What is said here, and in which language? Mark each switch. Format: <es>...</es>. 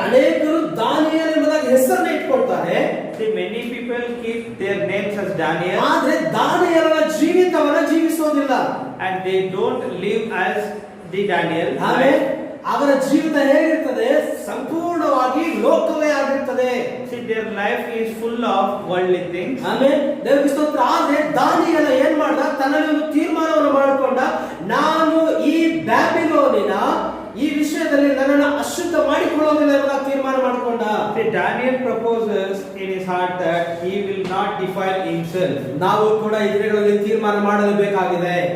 <kn>ಅನೇಕರು ದಾನಿಯೇಲ್ ಎಂಬುದಾಗಿ ಹೆಸರನ್ನು ಇಟ್ಕೊಳ್ತಾರೆ.</kn> <en>See, many people keep their names as Daniel.</en> <kn>ಆದ್ರೆ ದಾನಿಯೇಲನ ಜೀವಿತವನ್ನ ಜೀವಿಸೋದಿಲ್ಲ. ಜೀವಿಸೋದಿಲ್ಲ.</kn> <en>and they don't live as the Daniel.</en> <kn>ಆಮೇಲೆ ಅವರ ಜೀವಿತ ಹೇಗಿರ್ತದೆ? ಸಂಪೂರ್ಣವಾಗಿ ಲೋಕವೇ ಆಗಿರ್ತದೆ.</kn> <en>See, their life is full of worldly things.</en> <kn>ಆಮೇಲೆ ದೇವರಿಗೆ ಸ್ತೋತ್ರ. ಆದ್ರೆ ದಾನಿಯೇಲ ಏನ್ ಮಾಡ್ದ? ತನ್ನಲ್ಲಿ ಒಂದು ತೀರ್ಮಾನವನ್ನು ಮಾಡಿಕೊಂಡ, ನಾನು ಈ ಬ್ಯಾಬಿಲೋನಿನ ಈ ವಿಷಯದಲ್ಲಿ ನನ್ನನ್ನು ಅಶುದ್ಧ ಮಾಡಿಕೊಳ್ಳೋದಿಲ್ಲ ಎಂಬ ತೀರ್ಮಾನ ಮಾಡಿಕೊಂಡ.</kn> <en>See, Daniel proposes in his heart that he will not defile himself.</en> <kn>ನಾವು ಕೂಡ ಈ ದಿನಗಳಲ್ಲಿ ತೀರ್ಮಾನ ಮಾಡಲೇಬೇಕಾಗಿದೆ.</kn>